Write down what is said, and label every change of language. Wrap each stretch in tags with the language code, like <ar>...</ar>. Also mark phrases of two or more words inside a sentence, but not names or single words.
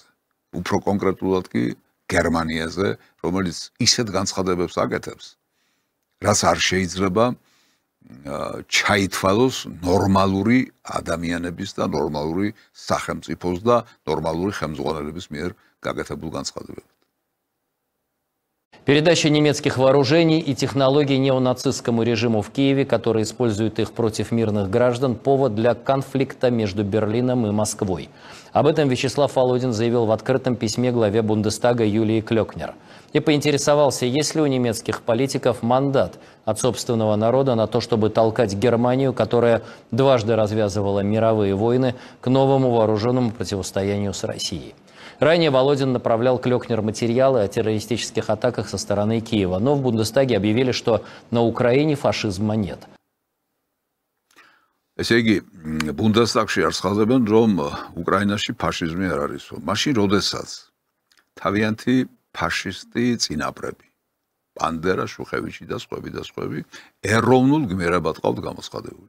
<ka>უფრო კონკრეტულად კი გერმანიაზე, რომელიც ისეთ განცხადებებს აკეთებს, რაც არ შეიძლება ჩაითვალოს ნორმალური ადამიანების და ნორმალური სახელმწიფოს და ნორმალური ხელმძღვანელების მიერ გაკეთებულ განცხადებებად.</ka> <ru>Передача немецких вооружений и технологий неонацистскому режиму в Киеве, который использует их против мирных граждан, повод для конфликта между Берлином и Москвой. Об этом Вячеслав Володин заявил в открытом письме главе Бундестага Юлии Клёкнер. И поинтересовался, есть ли у немецких политиков мандат от собственного народа на то, чтобы толкать Германию, которая дважды развязывала мировые войны, к новому вооруженному противостоянию с Россией. Ранее Володин направлял Клёкнер материалы о террористических атаках со стороны Киева, но в Бундестаге объявили, что на Украине фашизма нет.</ru> <ka>ესე იგი, ბუნდესტაგში არცხადებენ, რომ უკრაინაში ფაშიზმი არ არისო. მაშინ როდესაც თავიანთი ფაშისტი წინაპრები, პანდერა, შუხევიჩი და სხვები ეროვნულ გმირებად ყავთ გამოცხადებული.</ka>